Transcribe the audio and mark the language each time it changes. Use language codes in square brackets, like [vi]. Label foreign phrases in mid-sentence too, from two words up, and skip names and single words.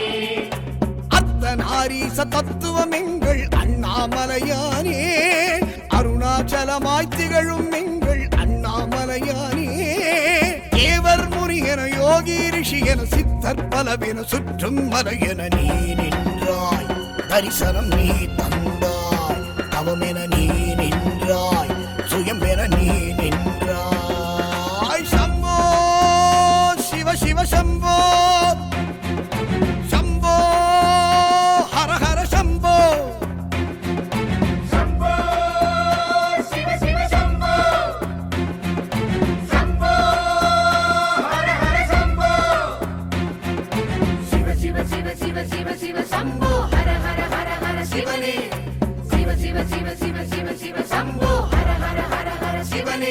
[ta] அத்தனாரீச தத்துவம் எங்கள் அண்ணாமலையானே அருணாச்சலமாய் திகழும் எங்கள் அண்ணாமலையானே தேவர் முருகனையோ யோகி ரிஷி என சித்தர் பலவென சுற்றும் மலையென நீ நின்றாய், தரிசனம் நீ தந்தாய், தவமென நீ நின்றாய், சுயம் என நீ நின்றாய். [sa] शम्भो शिव शिव शम्भो, शम्भो हर हर शम्भो. शम्भो शिव शिव शम्भो शम्भो हर हर शम्भो शिव शिव शिव शिव शिव शिव शम्भो हर हर हर हर शिवने शिव शिव शिव शिव शिव शिव शम्भो हर हर हर हर शिवने